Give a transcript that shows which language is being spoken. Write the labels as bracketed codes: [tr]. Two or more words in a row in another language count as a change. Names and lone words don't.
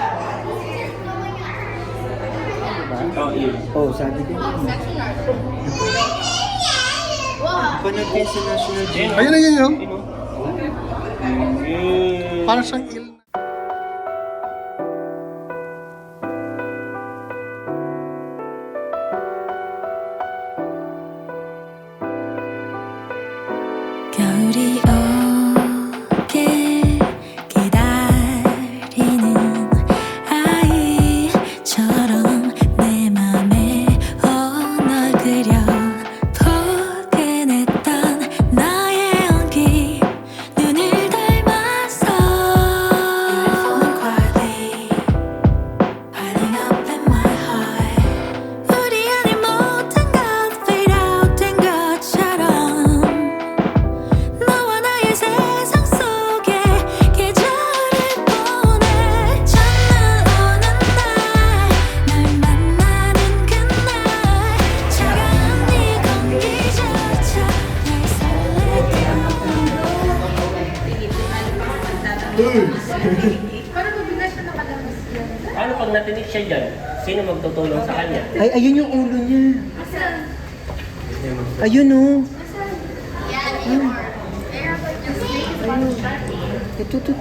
[tl] Oh, sabi din. Panood kayo sa National Geographic. Ayun na yun, yun. Parang siyang [ko] 겨울이 오길 기다리는 아이처럼 내 맘에 널 그려 포근했던 나의 온기 눈을 닮아서 [en] Falling quietly piling up in my heart [ko] 우리 안에 모든 것 [en] fade out [ko] 된 것처럼 너와 나의 세상 속에 계절을 보내 첫날 오는 날널 만나는 그날 차가운 네 공기조차 날 설레게 [tl] Paano pag natinig siya dyan? Sino magtutulong sa kanya? Ay, ayun yung ulo niya. Ayun oh. Ito.